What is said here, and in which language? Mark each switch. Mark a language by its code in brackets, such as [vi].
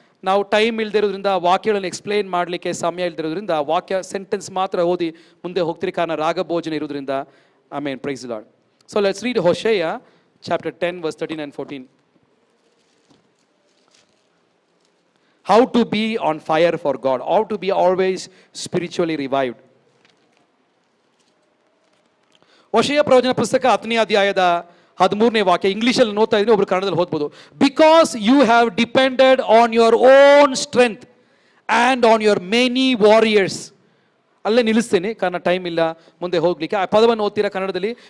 [kn] ನಾವು ಟೈಮ್ ಇಲ್ದಿರೋದ್ರಿಂದ, ವಾಕ್ಯಗಳನ್ನು ಎಕ್ಸ್ಪ್ಲೇನ್ ಮಾಡಲಿಕ್ಕೆ ಸಮಯ ಇಲ್ದಿರೋದ್ರಿಂದ ವಾಕ್ಯ ಸೆಂಟೆನ್ಸ್ ಮಾತ್ರ ಓದಿ ಮುಂದೆ ಹೋಗ್ತೀರಿ, ಕಾರಣ ರಾಗಭೋಜನ ಇರೋದ್ರಿಂದ. ಆಮೇನ್. [en] Praise Lord. So let's read Hosea chapter 10 verse 13 and 14. How to be on fire for God, how to be always spiritually revived. [kn] Hoshea ಪ್ರವಚನ ಪುಸ್ತಕ 10ನೇ ಅಧ್ಯಾಯದ 13ನೇ ವಾಕ್ಯ. ಇಂಗ್ಲಿಷಲ್ಲಿ ನೋಡ್ತಾ ಇದ್ದೀನಿ, ಒಬ್ರು ಕನ್ನಡದಲ್ಲಿ ಓದ್ಬೋದು. [en] Because you have depended on your own strength and on your many warriors. [kn] ಅಲ್ಲೇ ನಿಲ್ಲಿಸ್ತೀನಿ, ಕಾರಣ ಟೈಮ್ ಇಲ್ಲ ಮುಂದೆ ಹೋಗ್ಲಿಕ್ಕೆ. ಆ ಪದವನ್ನು ಓದ್ತೀರಾ ಕನ್ನಡದಲ್ಲಿ?